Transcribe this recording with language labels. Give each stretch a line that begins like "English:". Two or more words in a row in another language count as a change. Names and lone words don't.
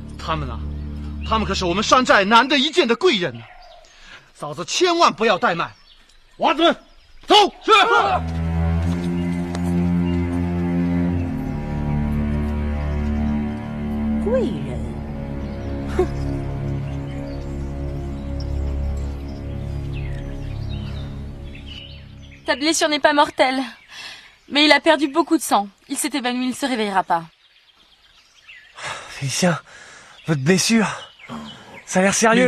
Chinese: 他们可是我们山寨难得一见的贵人呢。嫂子千万不要怠慢。娃子们，走！是。贵人，哼。
French: Ta blessure n'est pas mortelle, mais il a perdu beaucoup de sang. Il s'est évanoui, il ne se réveillera pas. Félicien, votre blessure, ça a l'air sérieux.